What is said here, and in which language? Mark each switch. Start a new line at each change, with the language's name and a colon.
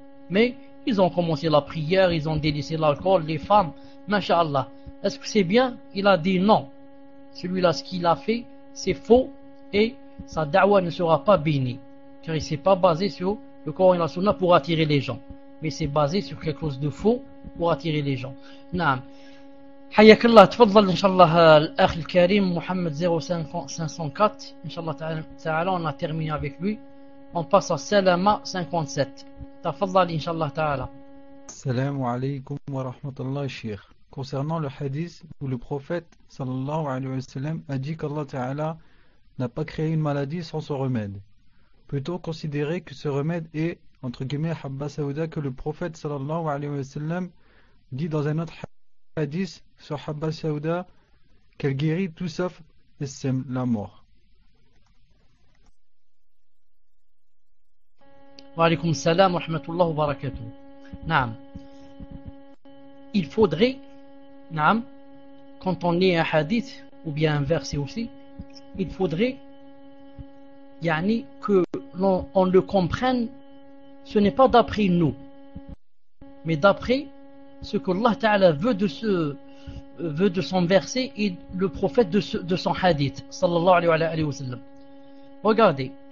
French: Mais ils ont commencé la prière, ils ont délaissé l'alcool, les femmes, masha'Allah. Est-ce que c'est bien? Il a dit non. Celui-là, ce qu'il a fait, c'est faux et sa da'wa ne sera pas bénie. Car il ne s'est pas basé sur le Coran et la Sunna pour attirer les gens. Mais c'est basé sur quelque chose de faux pour attirer les gens. Naam.
Arabic: حياك الله تفضل ان شاء الله الاخ الكريم محمد 0504 ان شاء الله تعالى انا تيرمينا
French: avec lui on passe à Salama
Arabic: 57 تفضل ان شاء الله تعالى السلام عليكم ورحمه الله الشيخ
French: concernant le hadith où le prophète sallallahu alayhi wa sallam a dit qu'Allah ta'ala n'a pas créé une maladie sans son remède, peut-on considérer que ce remède est entre guillemets habba sauda que le prophète sallallahu alayhi wa sallam dit dans un autre hadith sur Habba Saouda qu'elle guérit tout sauf la mort?
Arabic: وعليكم السلام ورحمة الله وبركاته.
French: نعم، il faudrait نعم quand on lit un hadith ou bien un verset aussi, il faudrait يعني que l'on on le comprenne, ce n'est pas d'après nous mais d'après ce que Allah Ta'ala veut de ce veut de son verset et le prophète de ce, de son hadith sallallahu alayhi wa alayhi wa sallam. Regardez.